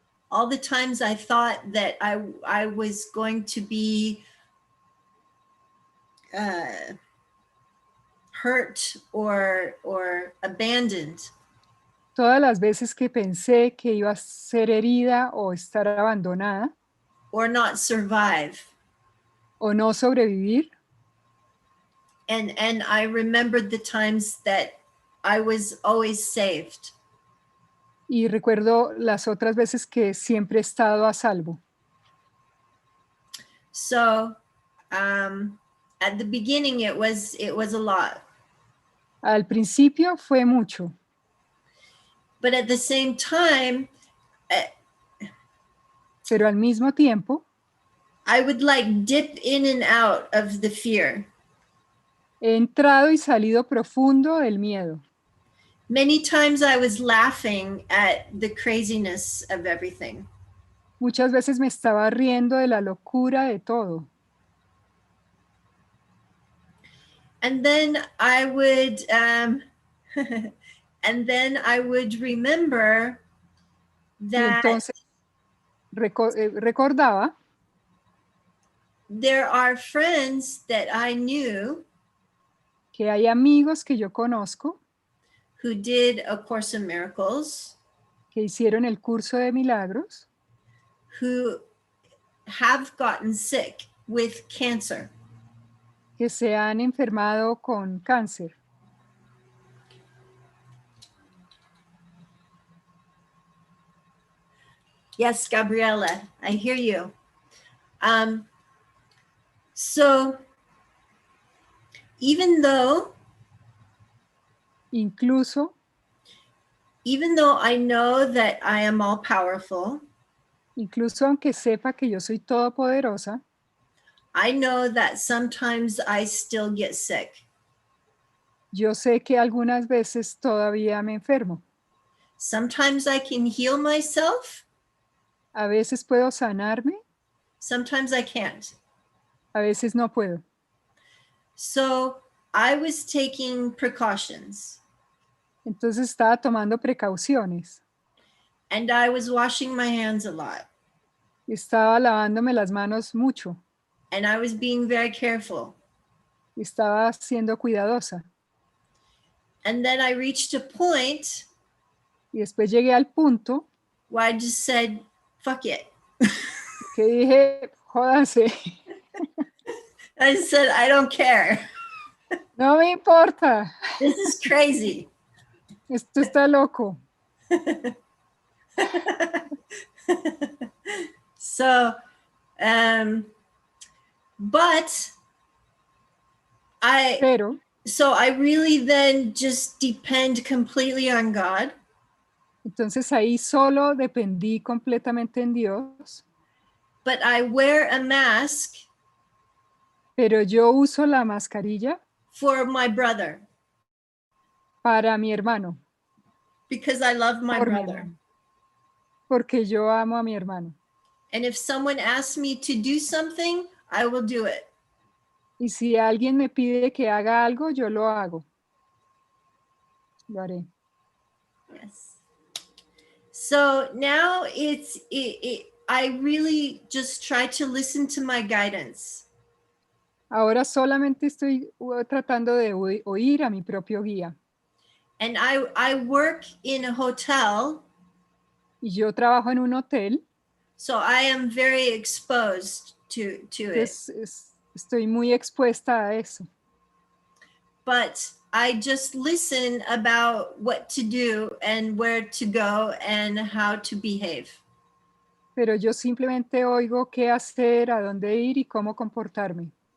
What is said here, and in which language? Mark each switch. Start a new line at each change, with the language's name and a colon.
English: All the times I thought that I was going to be hurt or abandoned.
Spanish: Todas las veces que pensé que iba a ser herida o estar abandonada
English: Or not survive.
Spanish: o no sobrevivir.
English: And I remembered the times that I was always saved.
Spanish: Y recuerdo las otras veces que siempre he estado a salvo.
English: So at the beginning it was a lot.
Spanish: Al principio fue mucho,
English: But at the same time,
Spanish: pero al mismo tiempo
English: I would like dip in and out of the fear.
Spanish: he entrado y salido profundo del miedo.
English: Many times I was laughing at the craziness of everything.
Spanish: Muchas veces me estaba riendo de la locura de todo.
English: And then I would and then I would remember
Spanish: Y
English: that
Spanish: entonces recordaba
English: there are friends that I knew
Spanish: que hay amigos que yo conozco
English: who did A Course in Miracles,
Spanish: que hicieron el curso de milagros,
English: who have gotten sick with cancer.
Spanish: que se han enfermado con cáncer.
English: Yes, Gabriela, I hear you. So even though
Spanish: Incluso
English: I know that I am all powerful,
Spanish: aunque sepa que yo soy todopoderosa,
English: I know that sometimes I still get sick.
Spanish: yo sé que algunas veces todavía me enfermo.
English: Sometimes I can heal myself,
Spanish: A veces puedo sanarme,
English: sometimes I can't.
Spanish: a veces no puedo.
English: So I was taking precautions
Spanish: Entonces estaba tomando precauciones.
English: and I was washing my hands a lot
Spanish: Estaba lavándome las manos mucho.
English: and I was being very careful.
Spanish: Estaba siendo cuidadosa.
English: And then I reached a point
Spanish: Y después llegué al punto
English: where I just said, fuck it.
Spanish: que dije, jódanse,
English: I said, I don't care.
Spanish: no me importa,
English: This is crazy.
Spanish: esto está loco.
English: So, but
Spanish: Pero
English: so I really then just depend completely on God.
Spanish: entonces ahí solo dependí completamente en Dios,
English: But I wear a mask
Spanish: pero yo uso la mascarilla
English: for my brother
Spanish: para mi hermano,
English: because I love my
Spanish: por mi
English: brother.
Spanish: hermano, porque yo amo a mi hermano.
English: And if someone asks me to do something, I will do it.
Spanish: Y si alguien me pide que haga algo, yo lo hago. Lo haré.
English: Yes. So now I really just try to listen to my guidance.
Spanish: Ahora solamente estoy tratando de oír a mi propio guía.
English: And I work in a hotel,
Spanish: Y yo trabajo en un hotel,
English: so I am very exposed to it.
Spanish: entonces estoy muy expuesta a eso.
English: But I just listen about what to do and where to go and how to behave.
Spanish: Pero yo simplemente oigo qué hacer, a dónde ir y cómo comportarme.